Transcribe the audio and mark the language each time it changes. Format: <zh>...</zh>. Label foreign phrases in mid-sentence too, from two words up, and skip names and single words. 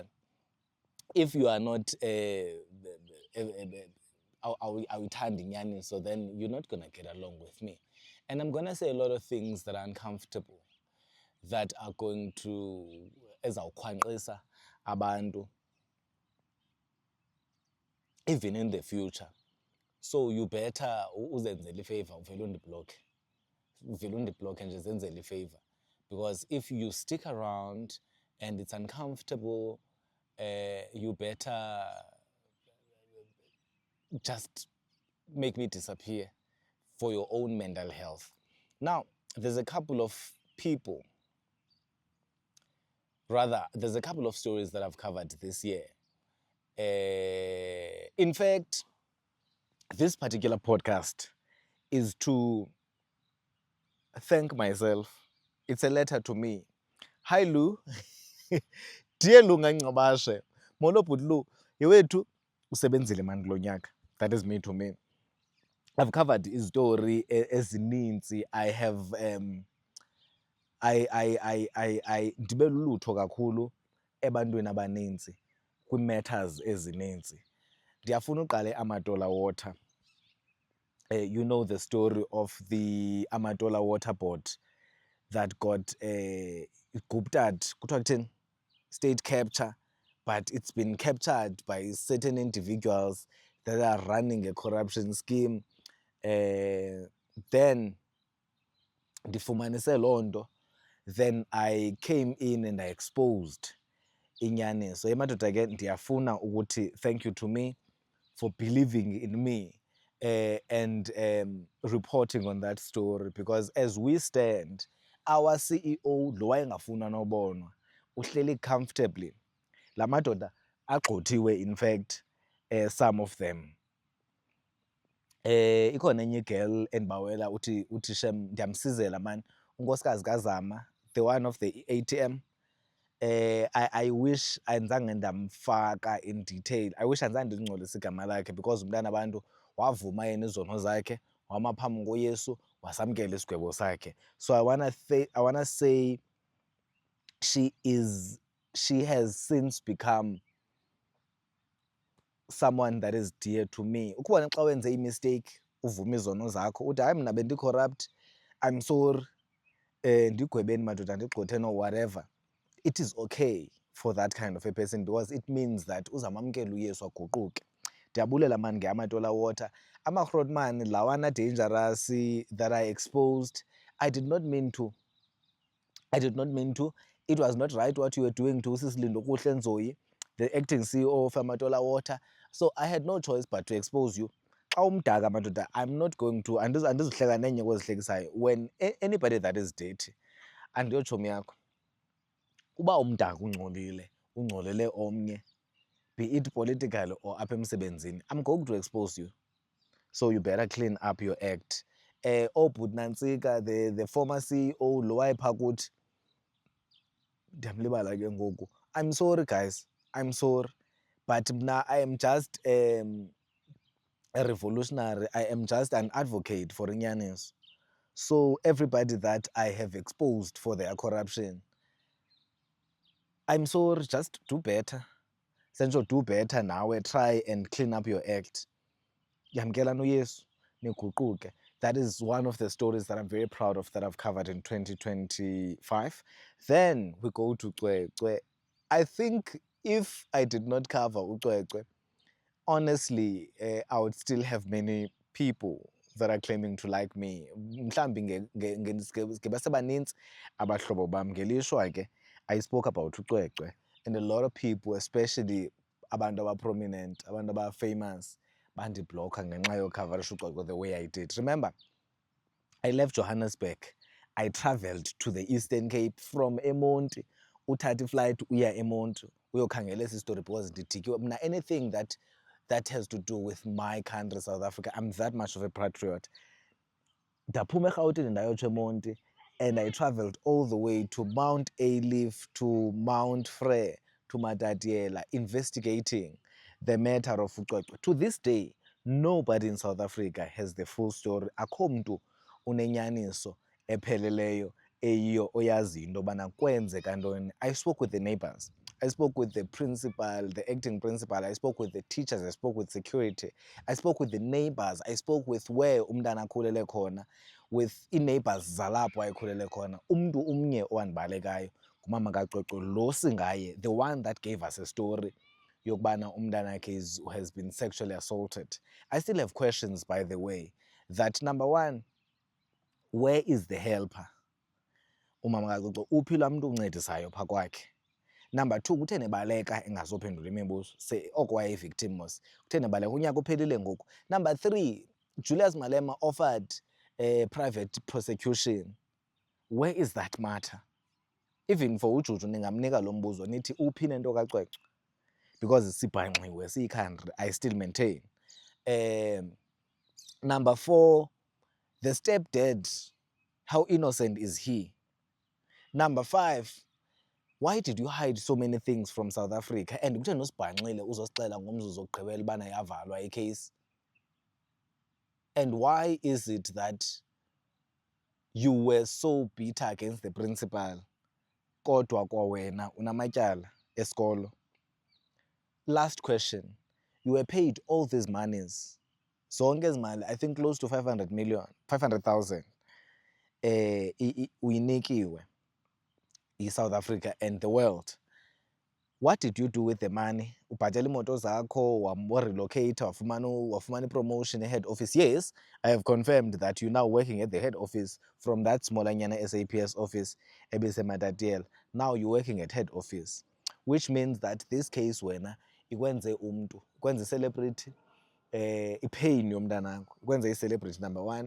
<en>If you are not awuthandi so then you're not going to get along with me. And I'm going to say a lot of things that are uncomfortable, that are going to</en> <xh>ezawukhwanqisa abantu</xh> <en>even in the future. So you better</en> <xh>uzenzele ifavor, uvele undiblock nje zenzele ifavor,</xh> <en>because if you stick around and it's uncomfortable, you better just make me disappear for your own mental health. Now, there's a couple of stories that I've covered this year. In fact, this particular podcast is to thank myself. It's a letter to me. Hi, Lou.</en> <xh>Dear Lu Ngangabashe, Molo Pudlu, yewethu usebenzile man kulo nyaka.</xh> <en>That is me to me. I've covered</en> <xh>istory ezininzi.</xh> <en>I have I</en> <xh>ndibe lulutho kakhulu ebantwini abaninzi kwi-matters ezininzi. Ndiyafuna uqale Amatola Water.</xh> <en>You know the story of the Amatola Water Board that got guptad, state capture, but it's been captured by certain individuals that are running a corruption scheme.</en> <xh>Then ndifumanise loo nto,</xh> <en>then I came in and I exposed inyaniso.</en> <xh>Emadoda ke ndiyafuna ukuthi</xh> <en>thank you to me for believing in me and reporting on that story, because as we stand, our CEO</en> <xh>lo wayengafuna nobonwa uhleli</xh> <en>comfortably.</en> <xh>La madoda agqothiwe,</xh> <en>in fact, some of them.</en> <xh>Ikhona enye girl endibawela uthi shem ndiyamsizela man, unkosikazi kaZama,</xh> <en>the one of the ATM. I wish</en> <xh>andizange ndamfaka</xh> <en>in detail. I wish</en> <xh>andizange ndingcolisa igama lakhe, because umntana abantu wavuma yena izono zakhe, wama phambi koYesu, wasamkela isigwebo sakhe.</xh> <en>So I wanna say she has since become someone that is dear to me.</en> <xh>Ukubona xa wenze imistake uvuma izono zakho uthi hayi mna bendicorrupt,</xh> <en>I'm sorry,</en> <xh>ndigwebeni madoda ndigxotheni</xh> <en>or whatever. It is okay for that kind of a person, because it means that</en> <xh>uzamamkela uYesu aguquke. Ndiyabulela man ngeAmatola Water. Ama-Grootman lawana</xh> <en>dangerous that I exposed, I did not mean to. It was not right what you were doing to Sisilindo Kuhle Nzoyi, the acting CEO of Amatola Water. So I had no choice but to expose you.</en> <xh>Xa umdaka madoda,</xh> <en>I'm not going to,</en> <xh>andizuhleka nenye kwezihlekisayo.</xh> <en>When anybody that is dirty,</en> <xh>andiyotshomi yakho, uba umdaka ungcolele omnye,</xh> <en>be it political or</en> <xh>apha emsebenzini,</xh> <en>I'm going to expose you. So you better clean up your act. Obut Nantsika, the former CEO,</en> <xh>lo wayephaa kuthi, ndiyamlibala ke ngoku.</xh> <en>I'm sorry guys, I'm sorry, but mna I am just a revolutionary. I am just an advocate for inyaniso. So everybody that I have exposed for their corruption, I'm sorry, just do better. Senjo, do better now. Try and clean up your act.</en> <xh>Yamkela noyesu, niguquke.</xh> <en>That is one of the stories that I'm very proud of that I've covered in 2025. Then we go to Cwecwe. I think if I did not cover uCwecwe, honestly, I would still have many people that are claiming to like me.</en> <xh>Mhlambi ngebasebanintsi abahlobo bam ngelishwa ke</xh> <en>I spoke about</en> <xh>uCwecwe,</xh> <en>and a lot of people, especially</en> <xh>abantu prominent, abantu famous, bandibhlokha ngenxa yocoverisha uCwecwe</xh> <en>the way I did. Remember, I left Johannesburg. I traveled to the Eastern Cape from eMonti.</en> <xh>Uthatha flight uya eMonti uyokhangela esi story because ndidityiwe mna.</xh> <en>Anything that has to do with my country, South Africa, I'm that much of a patriot.</en> <xh>Ndaphuma eRhawutini ndayotsho eMonti,</xh> <en>and I traveled all the way to Mount Ayleaf, to Mount Frere, to Matatiele, investigating the matter of uCwecwe. To this day, nobody in South Africa has the full story.</en> <xh>Akho mntu unenyaniso epheleleyo eyiyo oyaziyo into yobana kwenzeka ntoni.</xh> <en>I spoke with the neighbors. I spoke with the principal, the acting principal. I spoke with the teachers. I spoke with security. I spoke with the neighbors. I spoke with where</en> <xh>umntana akhulele khona, with i-neighbors zalapho ayikhulele khona. Umntu umnye owandibalekayo ngumama kaCwecwe, lo singaye,</xh> <en>the one that gave us a story</en> <xh>yokubana umntanakhe</xh> <en>has been sexually assaulted. I still have questions, by the way, that number one, where is the helper?</en> <xh>Umama kaCwecwe uphi laa mntu uncedisayo phaa kwakhe?</xh> <en>Number two,</en> <xh>kutheni ebaleka engazophendula imibuzo? Oko waye-victim mos. Kutheni ebaleka? Unyaka uphelile ngoku.</xh> <en>Number three, Julius Malema offered private prosecution. Where is that matter?</en> <xh>Even for uJuju ningamnika lo mbuzo nithi uphi nento kaCwecwe? Because sibhanxiwe siyi-country,</xh> <en>I still maintain. Number four, the stepdad, how innocent is he? Number five, why did you hide so many things from South Africa?</en> <xh>And kutheni usibhanxile uzosixela ngomzuzu wokugqibela ubana yavalwa icase?</xh> <en>And why is it that you were so bitter against the principal</en> <xh>kodwa kwawena unamatyala esikolo?</xh> <en>Last question, you were paid all these monies,</en> <xh>zonke ezi mali,</xh> <en>I think close to 500,000</en> <xh>uyinikiwe yi-South Africa</xh> <en>and the world. What did you do with the money?</en> <xh>Ubhatala imoto zakho, warelocate, wafumana i-promotion e-head office.</xh> <en>Yes, I have confirmed that you're now working at the head office from that smallanyana SAPS office ebisematatiele. Now you're working at head office, which means that this case</en> <xh>wena ikwenze umntu, ikwenze celebrity, ipain yomntanakho, ikwenze i-celebrity</xh> <en>number one.</en>